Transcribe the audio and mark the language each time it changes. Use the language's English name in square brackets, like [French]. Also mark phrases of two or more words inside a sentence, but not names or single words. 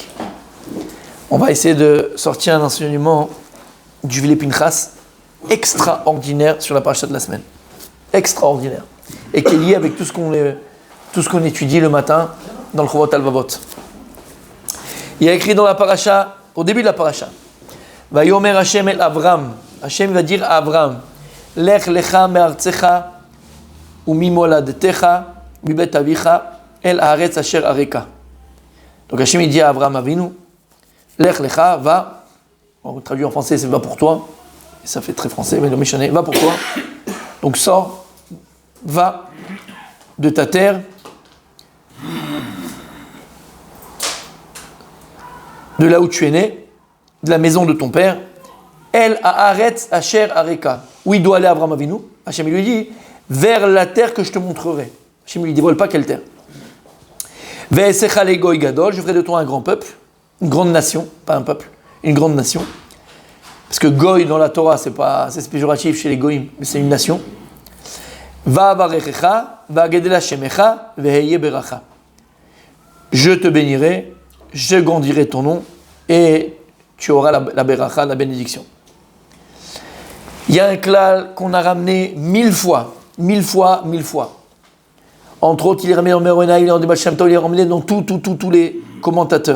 [French] On va essayer de sortir un enseignement du Vili Pinchas extraordinaire sur la parasha de la semaine. Extraordinaire. Et qui est lié avec tout ce qu'on étudie le matin dans le Chovot Halvavot. Il y a écrit dans la parasha, au début de la parasha, [Hebrew] ויאמר השם אל אברם. [French] Hashem va dire à Avram, [Hebrew] לך לך מארצך וממולדתך מבית אביך אל הארץ אשר אראך. [French] Donc Hashem il dit à Avram Avinu, [Hebrew] לך לך, [French] va, on traduit en français c'est va pour toi, et ça fait très français, mais le méchané, va pour toi. Donc sors, va de ta terre, de là où tu es né, de la maison de ton père, [Hebrew] אל הארץ אשר אראך. [French] Où il doit aller Abraham Avinu? Hachem lui dit, vers la terre que je te montrerai. Hachem lui dévoile pas quelle terre. [Hebrew] ואעשך לגוי גדול, [French] je ferai de toi un grand peuple, une grande nation, pas un peuple, une grande nation. Parce que goy dans la Torah, c'est péjoratif chez les goyim, mais c'est une nation. [Hebrew] ואברכך ואגדלה שמך והיה ברכה. [French] Je te bénirai, je grandirai ton nom, et tu auras la beracha, la bénédiction. Il y a un klal qu'on a ramené 1000 fois. Entre autres, il est ramené dans Meronaï, dans Baal Shem Tov, il est ramené dans tous les commentateurs.